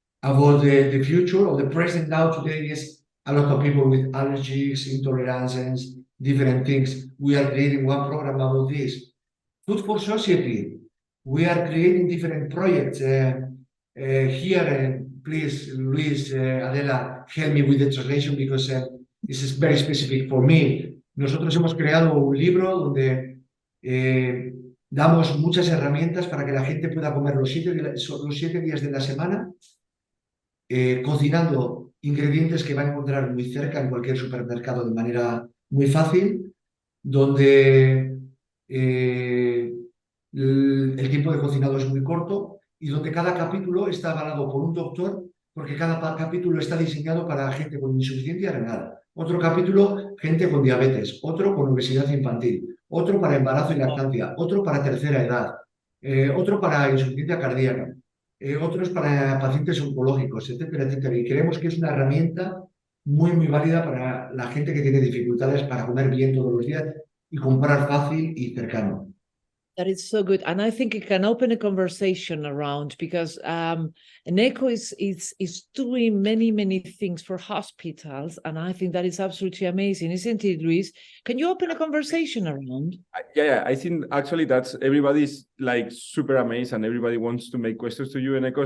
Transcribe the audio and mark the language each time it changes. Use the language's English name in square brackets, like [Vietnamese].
[English] About the future or the present now today is a lot of people with allergies, intolerances, different things. We are creating one program about this. Food for society. We are creating different projects. Here, please, Luis, Adela, help me with the translation because this is very specific for me. [Spanish] Nosotros hemos creado un libro donde damos muchas herramientas para que la gente pueda comer los 7 días de la semana, cocinando ingredientes que va a encontrar muy cerca en cualquier supermercado de manera muy fácil, donde el tiempo de cocinado es muy corto y donde cada capítulo está avalado por un doctor, porque cada capítulo está diseñado para gente con insuficiencia renal, otro capítulo gente con diabetes, otro con obesidad infantil, otro para embarazo y lactancia, otro para tercera edad, otro para insuficiencia cardíaca. otros para pacientes oncológicos, etcétera, etcétera. Y creemos que es una herramienta muy válida para la gente que tiene dificultades para comer bien todos los días y comprar fácil y cercano. [English] That is so good, and I think it can open a conversation around because Eneko is doing many things for hospitals, and I think that is absolutely amazing, isn't it, Luis? Can you open a conversation around? Yeah, I think actually that's everybody's like super amazed and everybody wants to make questions to you, Eneko.